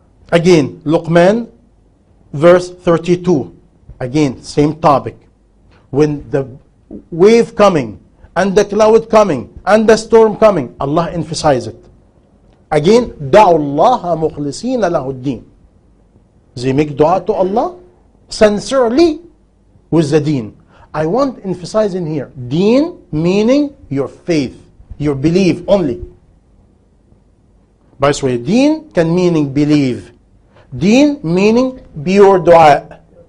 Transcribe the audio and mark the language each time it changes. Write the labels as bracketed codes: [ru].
[en] Again, Luqman, verse 32. Again, same topic. When the wave coming, and the cloud coming, and the storm coming, Allah emphasizes it. [ar] Again, دَعُوا اللَّهَ مُخْلِصِينَ لَهُ الدِّينَ. [en] They make dua to Allah sincerely with the deen. I want to emphasize in here, deen meaning your faith, your belief only. By the way, deen can meaning believe. Deen meaning pure dua.